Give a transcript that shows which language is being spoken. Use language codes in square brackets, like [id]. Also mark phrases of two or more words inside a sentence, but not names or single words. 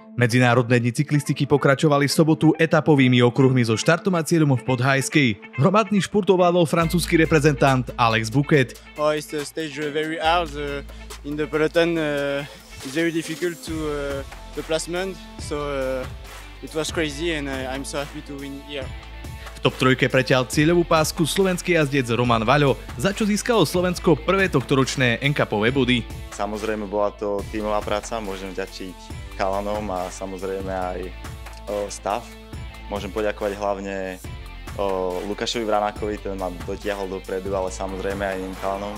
[sk] Medzinárodné dni cyklistiky pokračovali v sobotu etapovými okruhmi so štartom a cieľom v Podhajskej. Hromadný špurt ovládol francúzsky reprezentant Alex Bouquet. [en] It's a stage very hard in the peloton. It's very difficult to the placement, so it was crazy and I'm so happy to win here. [sk] V top trojke preťal cieľovú pásku slovenský jazdec Roman Vaľo, za čo získalo Slovensko prvé tohtoročné NCAPové body. Samozrejme bola to tímová práca, môžem vďačiť chalanom a samozrejme aj stav. Môžem poďakovať hlavne Lukášovi Vranákovi, ten ma dotiahol dopredu, ale samozrejme aj iným chalanom.